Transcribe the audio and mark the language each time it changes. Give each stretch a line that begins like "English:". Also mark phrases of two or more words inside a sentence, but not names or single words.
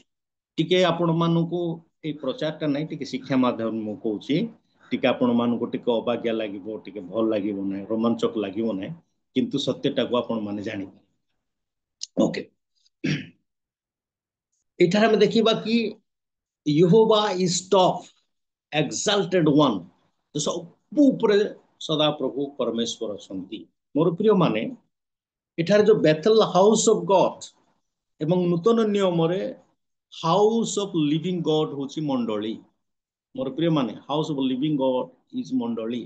Odia: ଟିକେ ଆପଣମାନଙ୍କୁ ଏଇ ପ୍ରଚାରଟା ନାହିଁ, ଟିକେ ଶିକ୍ଷା ମାଧ୍ୟମରେ ମୁଁ କହୁଛି। ଟିକେ ଆପଣମାନଙ୍କୁ ଟିକେ ଅବାଗିଆ ଲାଗିବ, ଟିକେ ଭଲ ଲାଗିବ ନାହିଁ, ରୋମାଞ୍ଚକ ଲାଗିବ ନାହିଁ, କିନ୍ତୁ ସତ୍ୟଟାକୁ ଆପଣ ମାନେ ଜାଣିପାରିବେ। ଓକେ, ଏଠାରେ ଆମେ ଦେଖିବା କି
English: Yehovah is top exalted one।
Odia: ସବୁ ଉପରେ ସଦା ପ୍ରଭୁ ପରମେଶ୍ୱର ଅଛନ୍ତି। ମୋର ପ୍ରିୟ ମାନେ, ଏଠାରେ ଯୋଉ ବେଥେଲ
English: house of God
Odia: ଏବଂ ନୂତନ ନିୟମରେ
English: house of living God
Odia: ହଉଛି ମଣ୍ଡଳୀ। ମୋର ପ୍ରିୟ ମାନେ,
English: house of living God is
Odia: ମଣ୍ଡଳୀ।